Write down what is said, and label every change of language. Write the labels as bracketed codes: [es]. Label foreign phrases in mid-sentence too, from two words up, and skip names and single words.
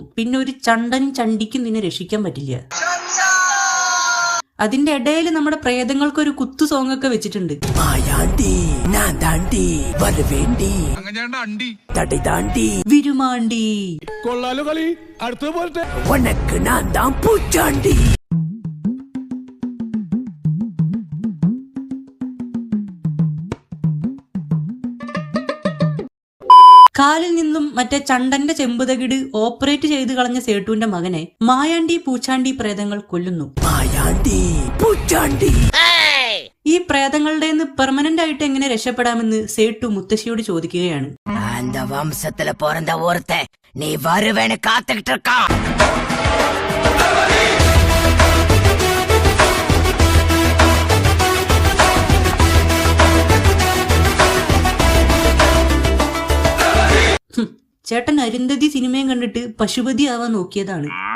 [ml] പിന്നെ ഒരു ചണ്ടനും ചണ്ടിക്കും നിന്നെ രക്ഷിക്കാൻ പറ്റില്ല. അതിന്റെ ഇടയിൽ നമ്മുടെ പ്രേതങ്ങൾക്ക് ഒരു കുത്തു സോങ് ഒക്കെ വെച്ചിട്ടുണ്ട്. വിരുമാണ്ടി കൊള്ളാലോ കളി. അടുത്ത പോലത്തെ [ta] உனக்கு நான் தான் பூச்சாண்டி. [ml] കാലിൽ നിന്നും മറ്റേ ചണ്ടന്റെ ചെമ്പുതകിട് ഓപ്പറേറ്റ് ചെയ്ത് കളഞ്ഞ സേട്ടുവിന്റെ മകനെ മായാണ്ടി പൂച്ചാണ്ടി പ്രേതങ്ങൾ കൊല്ലുന്നു. ഈ പ്രേതങ്ങളുടെ പെർമനന്റ് ആയിട്ട് എങ്ങനെ രക്ഷപ്പെടാമെന്ന് സേട്ടു മുത്തശ്ശിയോട് ചോദിക്കുകയാണ്. [ta] அந்த வம்சத்துல பிறந்த ஒருத்தன் நீ வருவேன்னு காத்துக்கிட்டு இருக்கான். [ml] ചേട്ടൻ അരുന്ധതി സിനിമയും കണ്ടിട്ട് പശുപതി ആവാൻ നോക്കിയതാണ്.